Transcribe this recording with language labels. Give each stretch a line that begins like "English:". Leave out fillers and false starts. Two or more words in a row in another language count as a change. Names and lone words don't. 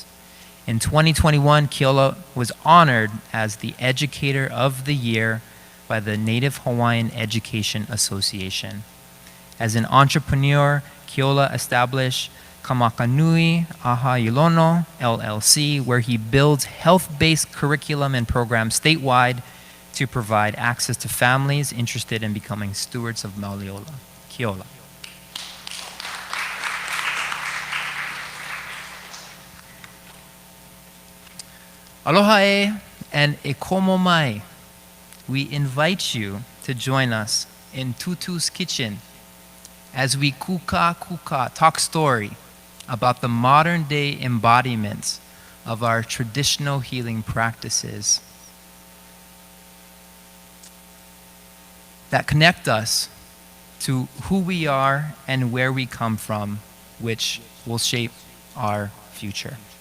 English: In 2021, Keola was honored as the Educator of the Year by the Native Hawaiian Education Association. As an entrepreneur, Keola established Kamakanui Aha Ilono, LLC, where he builds health-based curriculum and programs statewide to provide access to families interested in becoming stewards of Mauliola.
Hawaiian: Keola. Aloha e and e komo mai.
English: We invite you to join us in Tutu's Kitchen as we kuka talk story about the modern day embodiments of our traditional healing practices that connect us to who we are and where we come from, which will shape our future.